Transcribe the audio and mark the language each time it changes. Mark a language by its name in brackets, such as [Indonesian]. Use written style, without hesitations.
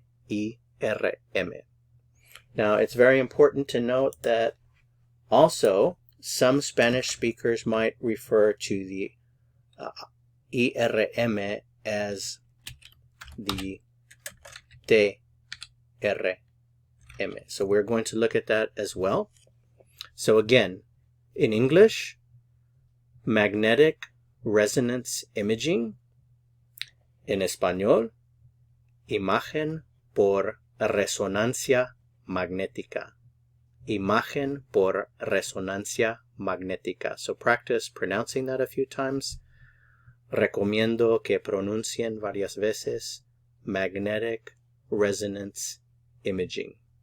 [English] IRM. Now, it's very important to note that also some Spanish speakers might refer to the IRM as the TRM. So we're going to look at that as well. So again, in English, magnetic resonance imaging. [Spanish] En español, imagen por resonancia magnética. Imagen por resonancia magnética. [English] So practice pronouncing that a few times. [Spanish] Recomiendo que pronuncien varias veces [English] magnetic resonance imaging.